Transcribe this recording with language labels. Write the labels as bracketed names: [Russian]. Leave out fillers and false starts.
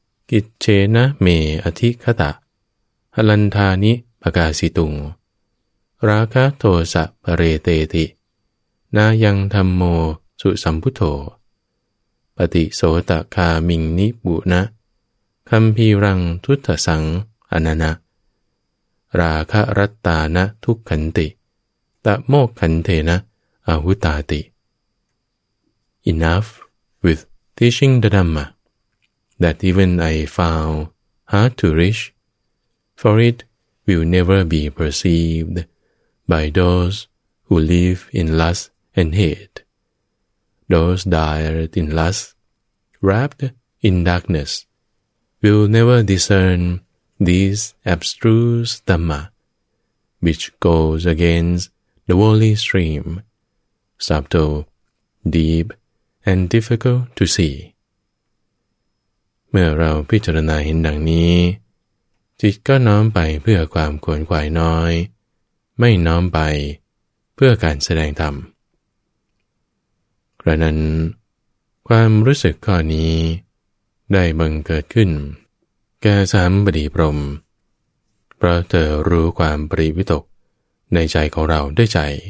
[Pali] กิจเชนะเมอธิคตะหลันทานิปกาสิตุงราคะโทสะปะเรเตตินายังธรรมโมสุสัมพุทโธปฏิโสตคามิงนิบุนะคัมภีรังทุตสังอนันะราคะรัตตานะทุกขันติตะโมกขันเทนะAhutati. [English] Enough with teaching the Dhamma that even I found hard to reach, for it will never be perceived by those who live in lust and hate, those dyed in lust, wrapped in darkness, will never discern this abstruse Dhamma, which goes against the worldly stream. Subtle, deep, and difficult to see. [Thai] เมื่อเราพิจารณาเห็นดังนี้จิตก็น้อมไปเพื่อความขวนขวายน้อยไม่น้อมไปเพื่อการแสดงธรรมกระนั้นความรู้สึกข้อนี้ได้บังเกิดขึ้นแก่สามบดีพรหมเพราะเธอรู้ความปริวิตกในใจของเราด้วยใจ